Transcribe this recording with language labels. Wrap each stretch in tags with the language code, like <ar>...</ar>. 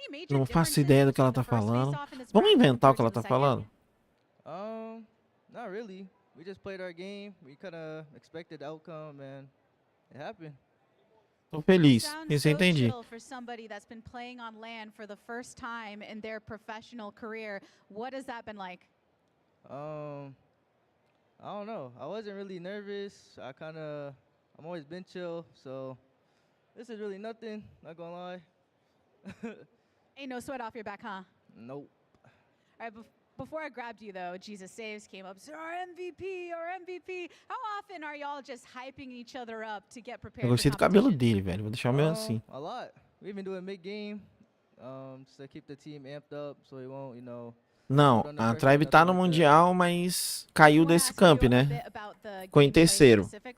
<pt>Não faço ideia do que ela tá falando. Vamos inventar o que ela tá falando?</pt> <en>Not really. We just played our game. We kind of expected the outcome and it happened.</en> <pt>Tô feliz. Isso eu entendi.</pt> <en>For somebody that's been playing on LAN for the first time in their professional career, what has that been like? I don't know. I wasn't really nervous. I'm always been chill, so this is really nothing, not gonna lie. Ain't no sweat off your back, huh? Nope. All right, before I grabbed you though, Jesus Saves came up. Our MVP, our MVP. How often are y'all just hyping each other up to get prepared</en> <pt>Eu</pt> <en>for</en> <pt>gostei do cabelo</pt> <en>competition?</en> <pt>dele, velho. Vou deixar o meu assim.</pt> <en>A lot. We've been doing mid-game just to keep the team amped up so we won't, you know...</en> <pt>Não, a Tribe tá no Mundial, mas caiu desse camp, né? Ficou em terceiro.</pt>